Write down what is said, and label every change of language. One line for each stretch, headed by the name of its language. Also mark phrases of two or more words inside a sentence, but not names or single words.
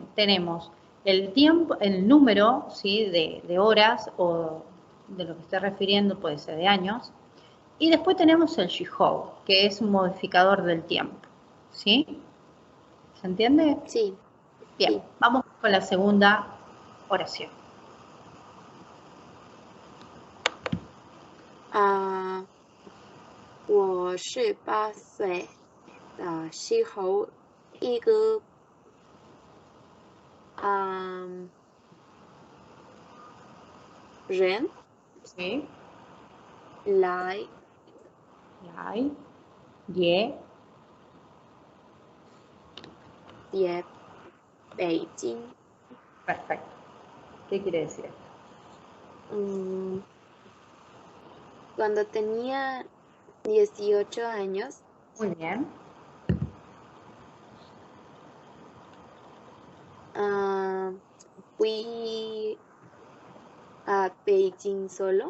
Spanish: Tenemos el tiempo, el número, ¿sí? de horas o de lo que esté refiriendo, puede ser de años, y después tenemos el shihou, que es un modificador del tiempo, ¿sí? ¿Se entiende? Sí, Bien, sí. vamos con la segunda oración.
Chinese: 我是8岁的时候，一个人
Spanish: ¿Sí?
Chinese: 来 Lai, ye, 北京。
Spanish: perfecto. ¿Qué quiere decir esto? Cuando tenía 18 años, Muy bien. fui a Beijing solo.